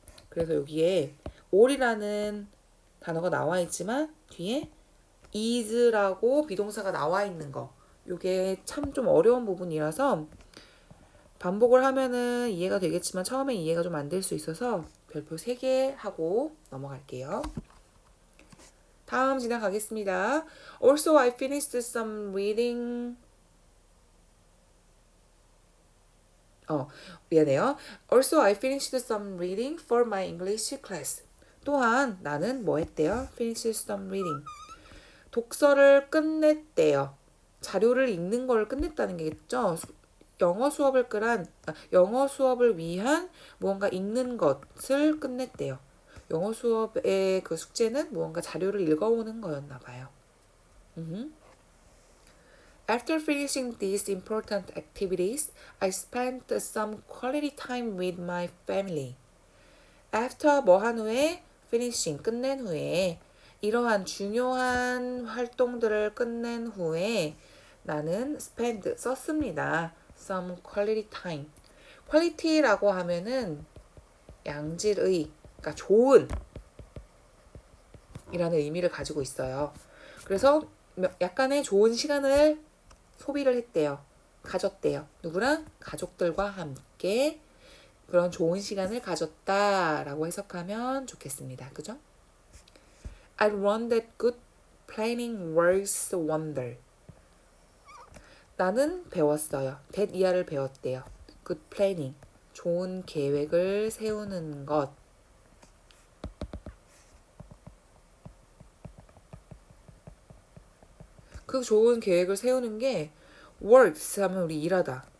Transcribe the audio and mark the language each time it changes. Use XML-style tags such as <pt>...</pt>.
<ko>그래서 여기에 all이라는 단어가 나와 있지만 뒤에 is라고 비동사가 나와 있는 거 이게 참 좀 어려운 부분이라서 반복을 하면은 이해가 되겠지만 처음에 이해가 좀 안 될 수 있어서 별표 3개 하고 넘어갈게요. 다음 지나가겠습니다.</ko> <en>Also, I finished some reading.</en> <ko>미안해요.</ko> <en>Also, I finished some reading for my English class.</en> <ko>또한 나는 뭐 했대요?</ko> <en>Finished some reading.</en> <ko>독서를 끝냈대요. 자료를 읽는 걸 끝냈다는 게겠죠? 영어 수업을 위한 무언가 읽는 것을 끝냈대요. 영어 수업의 그 숙제는 무언가 자료를 읽어오는 거였나 봐요.</ko> <en>After finishing these important activities, I spent some quality time with my family.</en> <ko>After 뭐 한 후에 finishing 끝낸 후에 이러한 중요한 활동들을 끝낸 후에 나는 spend 썼습니다.</ko> <en>some quality time.</en> <ko>quality라고 하면은 양질의, 그러니까 좋은 이라는 의미를 가지고 있어요. 그래서 약간의 좋은 시간을 소비를 했대요. 가졌대요. 누구랑? 가족들과 함께 그런 좋은 시간을 가졌다라고 해석하면 좋겠습니다. 그죠?</ko> <en>I learned that good planning works wonder.</en> <ko>나는 배웠어요. that 이하를 배웠대요.</ko> <en>good planning.</en> <ko>좋은 계획을 세우는 것. 그 좋은 계획을 세우는 게 works 하면 우리 일하다.</ko>